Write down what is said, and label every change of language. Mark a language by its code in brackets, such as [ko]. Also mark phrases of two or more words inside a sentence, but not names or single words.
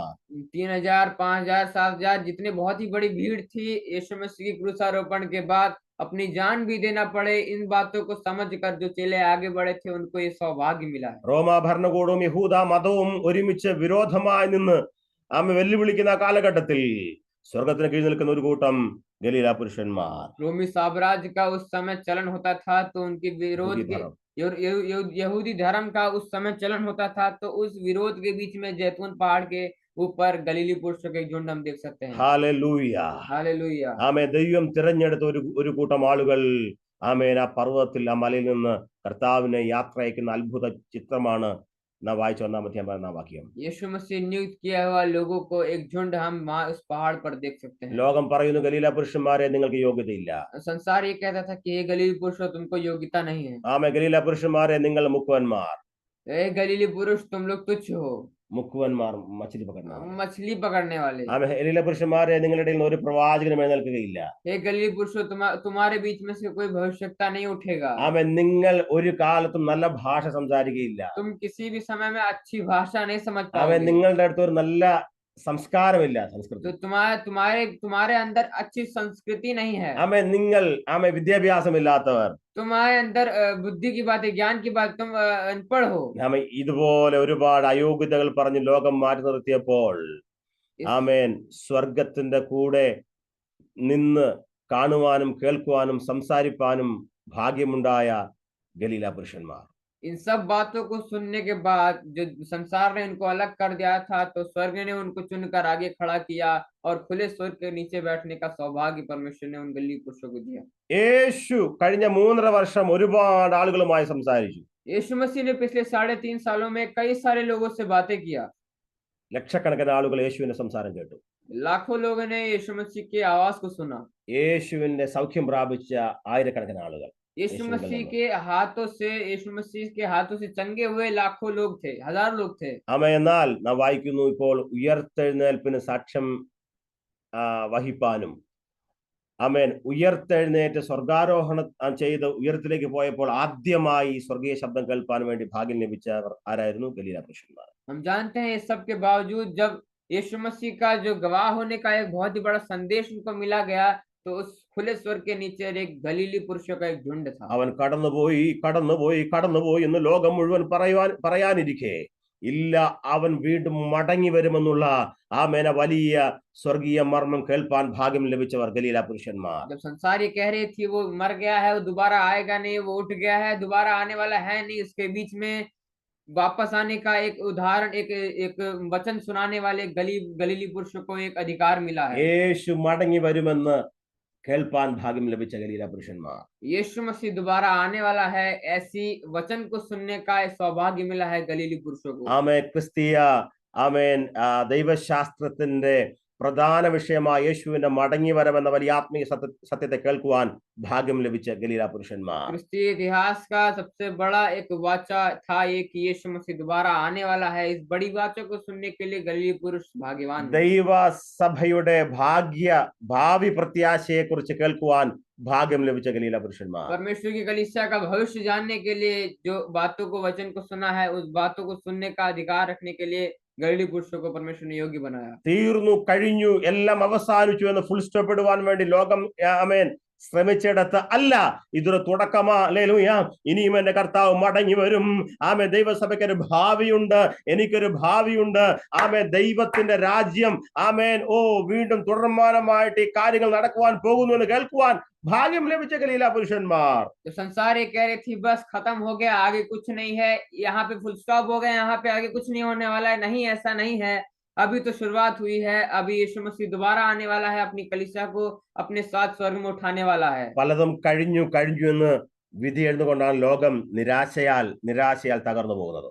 [hi] 3000 5000 7000 जितनी बहुत ही बड़ी भीड़ थी, यीशु मसीह की क्रूसारोपण के बाद अपनी जान भी देना पड़े, इन बातों को समझकर जो चेले आगे बढ़े थे उनको ये सौभाग्य मिला है। [ml] റോമാ ഭരണകൂടവും യഹൂദ മതവും ഒരുമിച്ച് വിരോധമായി നിന്ന് ആമേ വെല്ലുവിളിക്കുന്ന കാലഘട്ടത്തിൽ സ്വർഗത്തിന് കീഴിൽ നിൽക്കുന്ന ഒരു കൂട്ടം ഗലീല പുരുഷന്മാർ. [hi] रोमी साम्राज्य का उस समय चलन होता था, तो उनके विरोध के यहूदी धर्म का उस समय चलन होता था, तो उस विरोध के बीच में जैतून पहाड़ के ऊपर गलीली पुरुषों के झुंड हम देख सकते हैं। [ml] ഹല്ലേലൂയ. [hi] हालेलुया। [ml] ആമേ ദൈവം തിരഞ്ഞെടുത്ത ഒരു കൂട്ടം ആളുകൾ ആമേൻ ആ പർവ്വതത്തിൽ ആ മലയിൽ നിന്ന് കർത്താവിനെ യാത്ര അയക്കുന്ന അത്ഭുത ചിത്രമാണ് നാം വായിച്ച 1-ാം വാക്യം. [hi] यीशु मसीह नियुक्त किया हुआ लोगों को एक झुंड हम वहां उस पहाड़ पर देख सकते हैं। [ml] ലോകം പറയുന്നു, ഗലീല പുരുഷന്മാരെ നിങ്ങൾക്ക് യോഗ്യതയില്ല. [hi] संसार ये कहता था कि ये गलीली पुरुषों तुमको योग्यता नहीं है। [ml] ആമേ, ഗലീല പുരുഷന്മാരെ നിങ്ങൾ മുക്കുവന്മാർ. [hi] ए गलीली पुरुष तुम लोग तुच्छ हो, [ml] മുക്കുവന്മാർ മച്ചിലി പകർന്നവർ. [hi] मछली पकड़ने वाले। [ml] ആമേ, ഗലീല പുരുഷന്മാരെ നിങ്ങളുടെ ഇടയിൽ നിന്ന് ഒരു പ്രവാചകനും എഴുന്നേൽക്കുകയില്ല. [hi] हे गलीली पुरुषों तुम्हारे बीच में से कोई भविष्यवक्ता नहीं उठेगा। [ml] ആമേ, നിങ്ങൾ ഒരു കാലത്തും നല്ല ഭാഷ സംസാരിക്കുകയില്ല. [hi] तुम किसी भी समय में अच्छी भाषा नहीं समझ [ml] ആമേ, [hi] पाओगे। [ml] നിങ്ങളുടെ അടുത്ത് ഒരു നല്ല സംസ്കാരമില്ല, [hi] तो [ml] സംസ്കൃതി. [hi] तुम्हारे अंदर अच्छी संस्कृति नहीं है। [ml] ആമേ, നിങ്ങൾ വിദ്യാഭ്യാസമില്ലാത്തവർ. [hi] तुम्हारे अंदर बुद्धि की बात है, ज्ञान की बात, तुम अनपढ़ हो। [ml] ആമേ, ഇതുപോലെ ഒരുപാട് അയോഗ്യതകൾ പറഞ്ഞ് ലോകം മാറ്റി നിർത്തിയപ്പോൾ ആമേൻ, സ്വർഗത്തിന്റെ കൂടെ നിന്ന് കാണുവാനും കേൾക്കുവാനും സംസാരിപ്പാനും ഭാഗ്യമുണ്ടായ ഗലീല പുരുഷന്മാർ. [hi] इन सब बातों को सुनने के बाद जो संसार ने उनको अलग कर दिया था, तो स्वर्ग ने उनको चुनकर आगे खड़ा किया और खुले स्वर्ग के नीचे बैठने का सौभाग्य परमेश्वर ने उन गलीली पुरुषों को दिया। [ml] യേശു കഴിഞ്ഞ 3.5 വർഷം ഒരുപാട് ആളുകളുമായി സംസാരിച്ചു. [hi] यीशु मसीह ने पिछले 3.5 सालों में कई सारे लोगों से बातें किया। [ml] ലക്ഷക്കണക്കിന് ആളുകൾ യേശുവിന്റെ സംസാരം കേട്ടു. [hi] लाखों लोगों ने यीशु मसीह की आवाज को सुना। [ml] യേശുവിന്റെ സൗഖ്യം പ്രാപിച്ച ആയിരക്കണക്കിന് ആളുകൾ. [hi] यीशु मसीह के हाथों से चंगे हुए लाखों लोग थे, हजार लोग थे। [ml] ആമേൻ. എന്നാൽ നാം വായിക്കുന്നു, ഇപ്പോൾ ഉയർത്തെഴുന്നേൽപ്പിന് സാക്ഷ്യം വഹിപ്പാനും ആമേൻ ഉയർത്തെഴുന്നേറ്റ് സ്വർഗാരോഹണം ചെയ്ത് ഉയരത്തിലേക്ക് പോയപ്പോൾ ആദ്യമായി സ്വർഗീയ ശബ്ദം കേൾപ്പാൻ വേണ്ടി ഭാഗ്യം ലഭിച്ചവർ ആരായിരുന്നു? ഗലീല പുരുഷന്മാർ. [hi] हम जानते हैं इस सब के बावजूद जब यीशु मसीह का जो गवाह होने का एक बहुत ही बड़ा संदेश उनको मिला गया, तो उस खुले स्वर्ग के नीचे एक गलीली पुरुषों का एक झुंड था। [ml] അവൻ കടന്നുപോയി എന്ന് ലോകം മുഴുവൻ പറയാനിരിക്കെ ഇല്ല, അവൻ വീണ്ടും മടങ്ങി വരുമെന്നുള്ള ആമേന വലിയ സ്വർഗീയ മർമ്മം കേൾപ്പാൻ ഭാഗ്യം ലഭിച്ചവർ ഗലീല പുരുഷന്മാർ. [hi] जब संसार ये कह रही थी वो मर गया है, वो दोबारा आएगा नहीं, वो उठ गया है, दोबारा आने वाला है नहीं, उसके बीच में वापस आने का एक उदाहरण, एक वचन सुनाने वाले गलीली पुरुषों को एक अधिकार मिला है। [ml] യേശു മടങ്ങി വരുമെന്ന് കേൾപ്പാൻ ഭാഗ്യം ലഭിച്ച ഗലീല പുരുഷന്മാർ. [hi] यीशु मसीह दोबारा आने वाला है, ऐसी वचन को सुनने का सौभाग्य मिला है गलीली पुरुषों को। [ml] ആമേൻ. ക്രിസ്തീയ ആമേൻ ദൈവശാസ്ത്രത്തിന്റെ പ്രധാന വിഷയമായ യേശുവിന്റെ മടങ്ങി വരവെന്ന വലിയ ആത്മീയ സത്യത്തെ കേൾക്കുവാൻ ഭാഗ്യം ലഭിച്ച ഗലീല പുരുഷന്മാർ. [hi] क्रिस्तीय इतिहास का सबसे बड़ा एक वाचा था ये कि यीशु मसीह दोबारा आने वाला है। इस बड़ी वाचा को सुनने के लिए गलीली पुरुष भाग्यवान हैं। [ml] ദൈവസഭയുടെ ഭാവി പ്രത്യാശയെ കുറിച്ച് കേൾക്കുവാൻ ഭാഗ്യം ലഭിച്ച ഗലീല പുരുഷന്മാർ. [hi] परमेश्वर की कलीसिया का भविष्य जानने के लिए जो बातों को वचन को सुना है, उस बातों को सुनने का अधिकार रखने के लिए गलीली पुरुषों को परमेश्वर ने योग्य बनाया। [ml] തീർന്നു, കഴിഞ്ഞു, എല്ലാം അവസാനിച്ചു എന്ന് [en] full stop [ml] ഇടുവാൻ വേണ്ടി ലോകം ആമേൻ ശ്രമിച്ചിടത്ത് അല്ല, ഇതൊരു തുടക്കമാ. ഹല്ലേലൂയ. ഇനിയും എന്റെ കർത്താവ് മടങ്ങി വരും. ആമേൻ. ദൈവസഭയ്ക്ക് ഒരു ഭാവിയുണ്ട്, എനിക്കൊരു ഭാവിയുണ്ട്. ആമേൻ. ദൈവത്തിന്റെ രാജ്യം ആമേൻ വീണ്ടും തുടർമാനമായിട്ട് ഈ കാര്യങ്ങൾ നടക്കുവാൻ പോകുന്നു എന്ന് കേൾക്കുവാൻ ഭാഗ്യം ലഭിച്ച ഗലീല പുരുഷന്മാർ. [hi] तो संसार ये कह रही थी बस खत्म हो गया, आगे कुछ नहीं है, यहाँ पे [en] full stop [hi] हो गया, यहाँ पे आगे कुछ नहीं होने वाला है। नहीं, ऐसा नहीं है, अभी तो शुरुआत हुई है। अभी यीशु मसीह दोबारा आने वाला है, अपनी कलीसिया को अपने साथ स्वर्ग में उठाने वाला है। [ml] പലതും കഴിഞ്ഞു എന്ന് വിധി എഴുതുകൊണ്ടാണ് ലോകം നിരാശയാൽ തകർന്നു പോകുന്നത്.